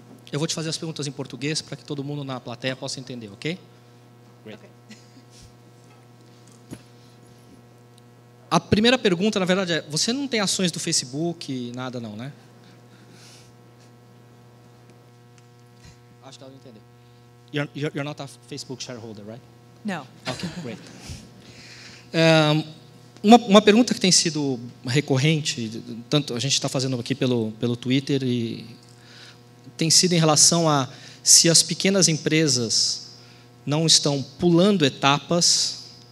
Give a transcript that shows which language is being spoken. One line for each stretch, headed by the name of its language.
Portuguese: Eu vou te fazer as perguntas em português para que todo mundo na plateia possa entender, ok?
English: Great. Okay.
Portuguese: A primeira pergunta, na verdade, é: você não tem ações do Facebook, nada não, né? Acho que ela não entendeu.
English: You're not a Facebook shareholder, right? No. Okay, great.
Portuguese: Uma pergunta que tem sido recorrente, tanto a gente está fazendo aqui pelo Twitter, e tem sido em relação a se as pequenas empresas não estão pulando etapas,